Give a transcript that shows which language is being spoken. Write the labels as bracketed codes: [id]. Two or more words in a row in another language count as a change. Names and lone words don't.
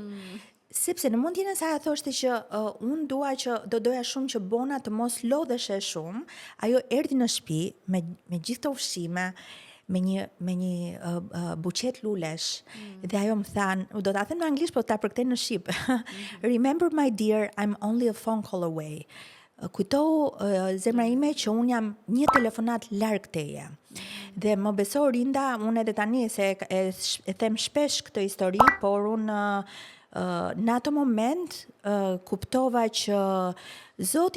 [sq] Sepse në mendjen e saj thoshte që unë doja shumë që Bona të mos lodheshe shumë, ajo erdhi në shtëpi me gjithë të ushqime, me një buqet lulesh, dhe ajo më than, do ta them në anglisht, po ta përktej në shqip. [en] Remember my dear, I'm only a phone call away. [sq] Kujtohu zemra ime që unë jam një telefonat larg teje. Dhe më beso Rinda, unë edhe tani se e them shpesh këtë histori, por unë në ato moment kuptova që Zoti